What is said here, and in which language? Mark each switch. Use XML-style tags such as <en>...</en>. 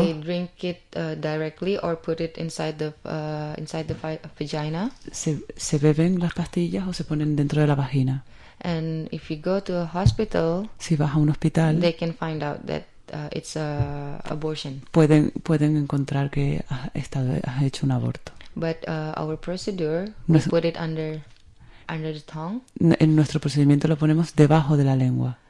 <en>They drink it directly or put it inside the vagina.</en> <es>Se beben las pastillas o se ponen dentro de la vagina.</es> <en>And if you go to a hospital,</en> <es>si vas a un hospital,</es> <en>they can find out that it's a abortion.</en> <es>Pueden encontrar que has hecho un aborto.</es> <en>But our procedure, we put it under the tongue.</en> <es>En nuestro procedimiento lo ponemos debajo de la lengua.</es>